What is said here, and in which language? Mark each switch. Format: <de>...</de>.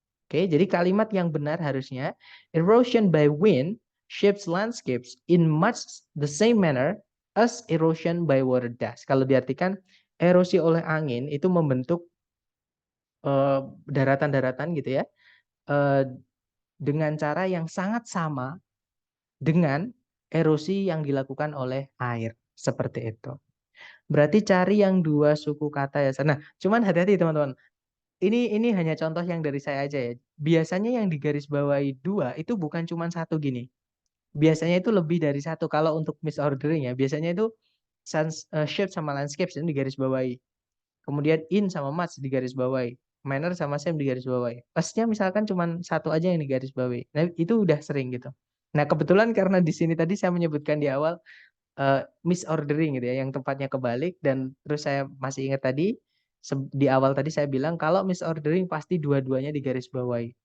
<id>Oke, jadi kalimat yang benar harusnya</id> <en>erosion by wind shapes landscapes in much the same manner as erosion by water does.</en> <id>Kalau diartikan erosi oleh angin itu membentuk daratan-daratan gitu ya, dengan cara yang sangat sama dengan erosi yang dilakukan oleh air. Seperti itu. Berarti cari yang dua suku kata ya. Nah, cuman hati-hati teman-teman. Ini hanya contoh yang dari saya aja ya. Biasanya yang digarisbawahi dua itu bukan cuma satu gini. Biasanya itu lebih dari satu. Kalau untuk misordering ya, biasanya itu shape sama landscape itu digarisbawahi. Kemudian in sama much digarisbawahi. Manner sama same digarisbawahi. Pasnya misalkan cuma satu aja yang digarisbawahi. Nah, itu udah sering gitu. Nah, kebetulan karena di sini tadi saya menyebutkan di awal misordering gitu ya, yang tempatnya kebalik, dan terus saya masih ingat tadi di awal tadi saya bilang kalau misordering pasti dua-duanya digarisbawahi.</id>